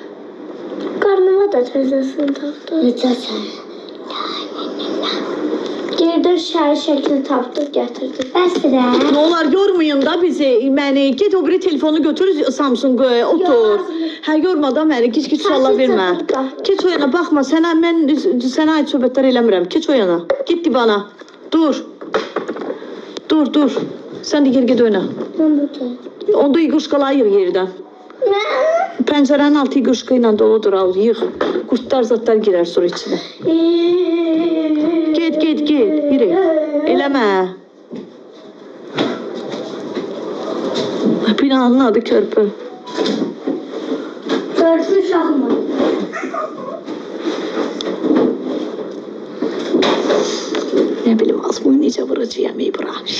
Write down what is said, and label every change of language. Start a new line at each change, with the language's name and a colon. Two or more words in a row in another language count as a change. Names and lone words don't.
Azerbaijani: Qarnıma da təzəsini taxdı. Necəsən? Yerdən şəkil tapdıq, gətirdik. Bəsdir də. Ne olar yormayın da bizi. Məni get o biri telefonu götür Samsung'a otur. Ha yormadan məni geç suallar vermə. Geç o yana baxma. Mən sənə ait söhbətlər eləmirəm. Geç o yana. Git divana. Dur. Dur.
Turkish: Sen de geri git oyna.
Azerbaijani: Mən burada. Onda yığışqaları yığ yerdən. Nə? Pəncərənin altı yığışqı ilə doludur al. Yığ. Qurtlar zatlar girer sonra içine.
Turkish: Git. Yürü.
Azerbaijani: Eləmə. Binanın adı Körpü. Körpü uşaq mı? Ne bileyim az bunu necə vuracağım İbra.